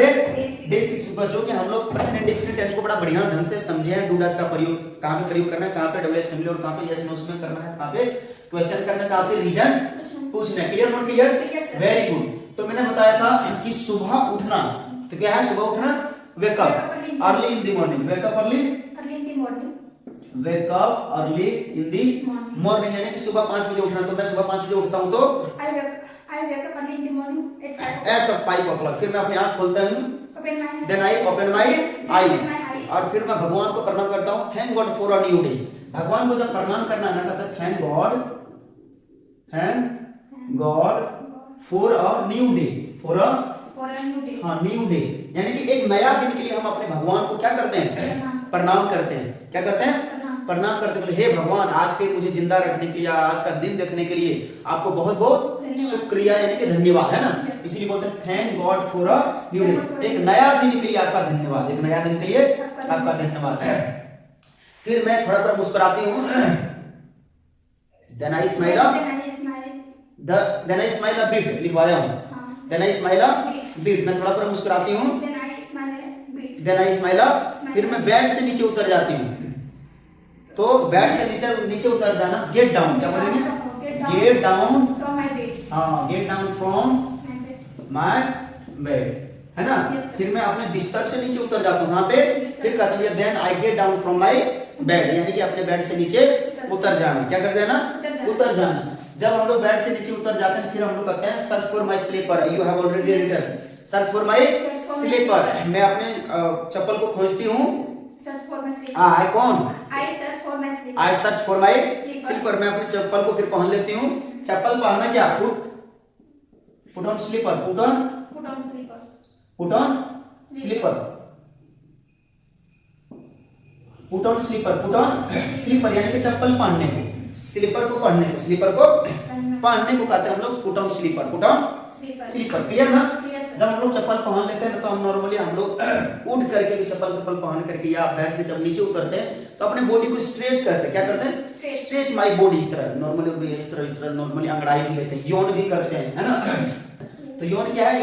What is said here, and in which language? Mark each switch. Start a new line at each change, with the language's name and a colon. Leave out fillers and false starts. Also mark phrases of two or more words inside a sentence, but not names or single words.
Hindi: डे 6 ऊपर, जो कि हम लोग
English: present indefinite tense
Hindi: को बड़ा बढ़िया ढंग से समझे हैं।
English: do does
Hindi: का प्रयोग कहां पे प्रयोग करना है, कहां पे
English: double S family
Hindi: और कहां पे
English: yes no
Hindi: में करना है, कहां पे क्वेश्चन करना है, कहां पे रीजन पूछना है।
English: clear not clear? very good.
Hindi: तो मैंने बताया था कि सुबह उठना, तो क्या है सुबह उठना?
English: wake up early in the morning. wake up early in the morning. wake up early in the morning
Hindi: यानी कि सुबह 5 बजे उठना। तो मैं सुबह 5 बजे उठता हूं, तो
English: I wake up early in the morning at 5 o'clock।
Hindi: फिर मैं अपनी आंख खोलता हूं,
English: then I open my eyes,
Hindi: और फिर मैं भगवान को प्रणाम करता हूं।
English: thank God for a new day.
Hindi: भगवान को जब प्रणाम करना ना, कहता है
English: thank God for a new day. for a new day
Hindi: यानी कि एक नया दिन के लिए हम अपने भगवान को क्या करते हैं? प्रणाम करते हैं। क्या करते हैं? प्रणाम करते हैं। हे भगवान, आज के मुझे जिंदा रखने के लिए, आज का दिन देखने के लिए आपको बहुत बहुत शुक्रिया यानी कि धन्यवाद, है ना? इसीलिए बोलते हैं
English: thank God for a new day.
Hindi: एक नया दिन के लिए आपका धन्यवाद, एक नया दिन के लिए आपका धन्यवाद। फिर मैं थोड़ा थोड़ा मुस्कुराती हूँ।
English: Then I smile a bit,
Hindi: लिखवाया हूँ।
English: Then I smile a bit,
Hindi: मैं थोड़ा थोड़ा मुस्कुराती हूँ।
English: Then I smile a,
Hindi: फिर मैं बेड से नीचे उतर जाती हूँ। तो बेड से नीचे उतर जाना,
English: get down.
Hindi: क्या बोलेंगे?
English: get down from my bed.
Hindi: हाँ,
English: get down from my bed,
Hindi: है ना? फिर मैं अपने बिस्तर से नीचे उतर जाता हूँ। कहाँ पे? फिर कहता हूँ
English: then I get down from my bed,
Hindi: यानी कि अपने बेड से नीचे उतर जाना। क्या कर जाना? उतर जाना। जब हम लोग बेड से नीचे उतर जाते हैं, फिर हम लोग कहते हैं
English: search for my slipper. you have already written search for my slipper.
Hindi: मैं अपने चप्पल को खोजती हूँ।
English: I search for my slipper।
Hindi: मैं अपनी चप्पल को फिर पहन लेती हूँ। चप्पल पहनना क्या?
English: put on slipper, put on slipper
Hindi: यानी कि चप्पल पहनने को, स्लीपर को पहनने को कहते हैं हम लोग
English: put on slipper।
Hindi: क्लियर ना? जब हम लोग चप्पल पहन लेते हैं तो हम नॉर्मली हम लोग उठ करके भी चप्पल पहन करके या बेड से जब नीचे उतरते हैं तो अपने बॉडी को स्ट्रेच करते हैं। क्या करते हैं?
English: stretch my body.
Hindi: इस तरह नॉर्मली इस तरह नॉर्मली अंगड़ाई भी लेते हैं, यौन भी करते हैं, है ना? तो यौन क्या है?